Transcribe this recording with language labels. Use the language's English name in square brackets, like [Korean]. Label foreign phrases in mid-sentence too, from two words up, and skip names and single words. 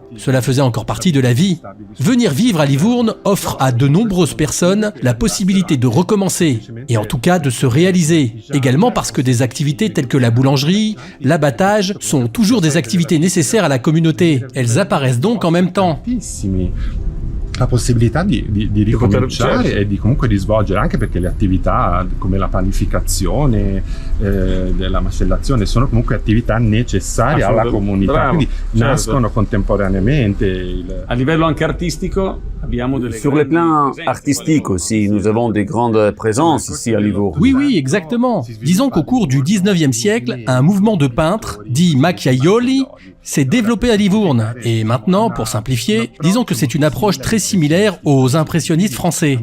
[French] Cela faisait encore partie de la vie. Venir vivre à Livourne offre à de nombreuses personnes la possibilité de recommencer, et en tout cas de se réaliser. Également parce que des activités telles que la boulangerie, l'abattage sont toujours des activités nécessaires à la communauté. Elles apparaissent donc en même temps. [Italian] La possibilità di ricominciare certo. e di comunque di svolgere, anche perché le attività come la panificazione, la macellazione sono comunque attività necessarie alla comunità, Bravo, quindi certo. nascono contemporaneamente. A livello anche artistico abbiamo delle [French] Sur le plan artistique aussi, nous avons de grandes présences ici à Livourne. Oui, exactement. Disons qu'au cours du 19e siècle, un mouvement de peintres, dit macchiaioli, s'est développé à Livourne. Et maintenant, pour simplifier, disons que c'est une approche très similaire aux impressionnistes français.